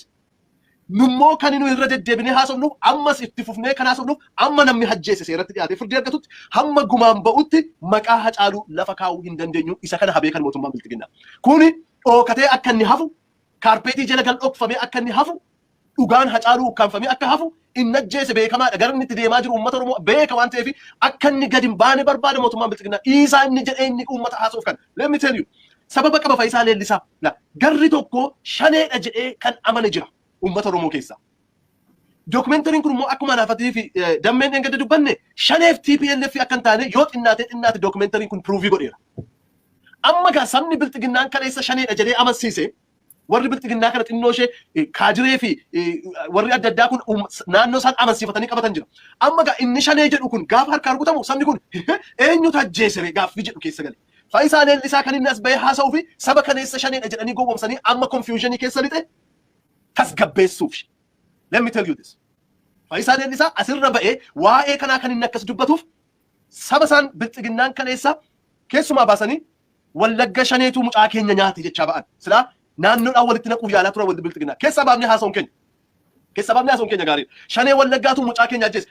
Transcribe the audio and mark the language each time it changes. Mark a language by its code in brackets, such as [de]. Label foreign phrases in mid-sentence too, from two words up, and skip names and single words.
[om] Nummoo kan inni irra deddeebinee haasofnuuf ammas itti fufnee kan haasofnuuf amma namni ajjeese seeratti dhiyaatee firdii argatutti hamma gumaan ba'utti maqaa Haacaaluu lafa kaa'uu hin dandeenyu isa kana habee kan mootummaan biltiginnaa. Kuni dhookatee akka inni hafu kaarpeetii jala gal dhokfamee akka inni hafu dhugaan Haacaaluu ukkaanfamee akka hafu inni ajjeese beekamaadha. Gara inni itti deemaa jiru uummata Oromoo beeka waan ta'eef akka inni gadi hin baane barbaada mootummaan biltiginnaa. Isaa inni jedhee inni uummata haasa'uuf kan. [en] Let me tell you. [om] Sababa qaba Fayyisaa Laallisaa. Garri tokko shaneedha jedhee kan amane jira uummata Oromoo keessaa. Dookumentariin kun immoo akkuma anaafatii fi dammeen eeggadde dubbanne shaneef TPLF akka hin taane yoo xinnaate dookumentariin kun pruuvii godheera. Amma gaa sabni biltiginnaan kaleessa shaneedha jedhee amansiise warri biltiginnaa kana xinnoo ishee kaadiree fi warri adda addaa kun naannoo isaan amansiifatanii qabatan jira. Amma gaa inni shanee jedhu kun gaafa harkaan rukutamu sabni kun eenyutu ajjeesere gaaffii jedhu keessa gale. Fayyisaa Laallisaa kan inni as bahee haasa'uu fi saba kaleessa shaneedha jedhanii gowwoomsanii amma konfiyuuzhinii keessa lixe tasgabbeessuuf. [en] Let me tell you this. [om] Fayyisaa Laallisaa asirra ba'ee waa'ee kanaa kan inni akkas dubbatuuf saba isaan biltiginnaan kaleessa keessumaa baasanii Wallagga shaneetu mucaa keenya nyaate jechaa ba'an. Silaa naannoodhaan walitti naquuf yaalaa tura waldi biltiginnaa. Keessa baafnee haasa'uun keenya. Keessa baafnee haasa'uun keenya gaariidha. Shanee Wallaggaatu mucaa keenya ajjeese.